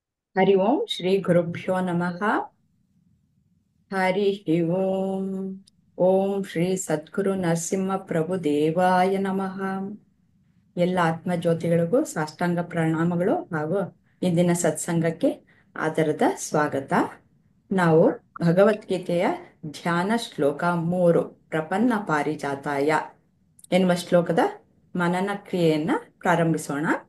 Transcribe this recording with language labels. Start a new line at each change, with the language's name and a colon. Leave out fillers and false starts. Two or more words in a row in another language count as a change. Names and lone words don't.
Sanskrit: ಹರಿ ಓಂ ಶ್ರೀ ಗುರುಭ್ಯೋ ನಮಃ. ಹರಿ ಓಂ. ಓಂ ಶ್ರೀ ಸದ್ಗುರು ನರಸಿಂಹ ಪ್ರಭು ದೇವಾಯ ನಮಃ.
Kannada: ಎಲ್ಲ ಆತ್ಮಜ್ಯೋತಿಗಳಿಗೂ ಸಾಷ್ಟಾಂಗ ಪ್ರಣಾಮಗಳು ಹಾಗೂ ಇಂದಿನ ಸತ್ಸಂಗಕ್ಕೆ ಆದರದ ಸ್ವಾಗತ. ನಾವು ಭಗವದ್ಗೀತೆಯ ಧ್ಯಾನ ಶ್ಲೋಕ 3
Sanskrit: ಪ್ರಪನ್ನ ಪಾರಿಜಾತಾಯ
Kannada: ಎನ್ನುವ ಶ್ಲೋಕದ ಮನನ ಕ್ರಿಯೆಯನ್ನ ಪ್ರಾರಂಭಿಸೋಣ.